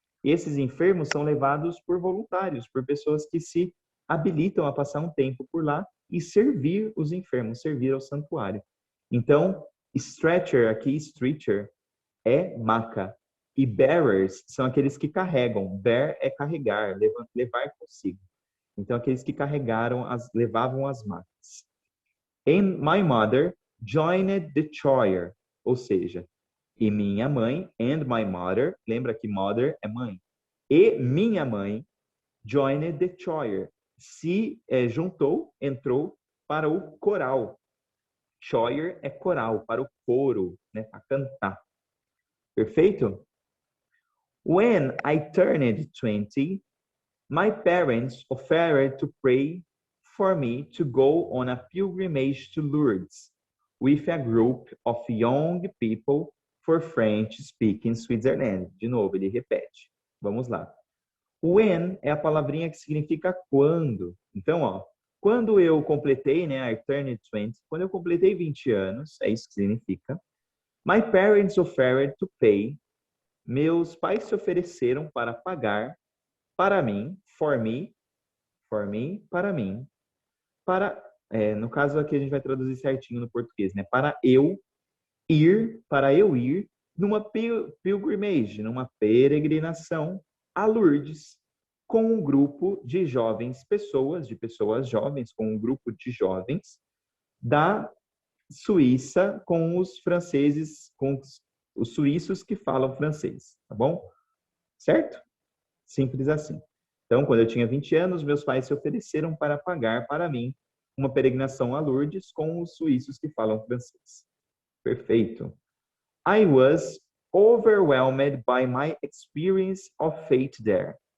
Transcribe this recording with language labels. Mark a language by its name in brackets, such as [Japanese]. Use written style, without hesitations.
[Portuguese] E esses enfermos são levados por voluntários, por pessoas que se habilitam a passar um tempo por lá e servir os enfermos, servir ao santuário. Então, stretcher, aqui, stretcher, é maca. E bearers são aqueles que carregam. Bear é carregar, levar consigo. Então, aqueles que levavam as macas. [English] And my mother joined the choir. [Portuguese] Ou seja, e minha mãe, [English] and my mother, [Portuguese] lembra que mother é mãe. E minha mãe [English] joined the choir. [Portuguese] Se juntou, entrou para o coral. Choir é coral, para o coro, né, para cantar. Perfeito? [English] When I turned 20, my parents offered to pray for me to go on a pilgrimage to Lourdes with a group of young people for French-speaking Switzerland. [Portuguese] De novo, ele repete. Vamos lá. When é a palavrinha que significa quando. Então, ó, quando eu completei, né, [English] I turned 20, [Portuguese] quando eu completei 20 anos, é isso que significa. [English] My parents offered to pay. [Portuguese] Meus pais se ofereceram para pagar para mim, [English] for me, [Portuguese] para mim, para, no caso aqui a gente vai traduzir certinho no português, né? Para eu ir numa pilgrimage, numa peregrinação a Lourdes, com um grupo de jovens pessoas, de pessoas jovens, com um grupo de jovens da Suíça, com os franceses, com os suíços que falam francês, tá bom? Certo? Simples assim. Então, quando eu tinha 20 anos, meus pais se ofereceram para pagar para mim uma peregrinação a Lourdes com os suíços que falam francês. Perfeito. [English] I was overwhelmed by my experience of faith there.